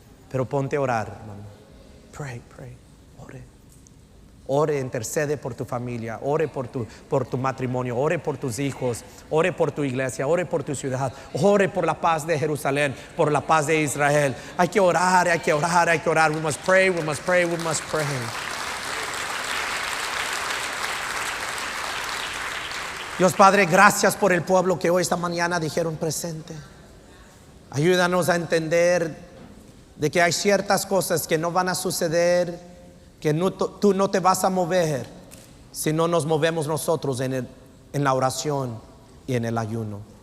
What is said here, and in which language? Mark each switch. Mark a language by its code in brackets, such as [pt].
[es] Pero ponte a orar, hermano. Pray, ore. Ore, intercede por tu familia, ore por tu matrimonio, ore por tus hijos, ore por tu iglesia, ore por tu ciudad, ore por la paz de Jerusalén, por la paz de Israel. Hay que orar, hay que orar, hay que orar. [en] We must pray, we must pray, we must pray. [es] Dios Padre, gracias por el pueblo que hoy esta mañana dijeron presente. Ayúdanos a entender de que hay ciertas cosas que no van a suceder, que tú no te vas a mover si no nos movemos nosotros en la oración y en el ayuno.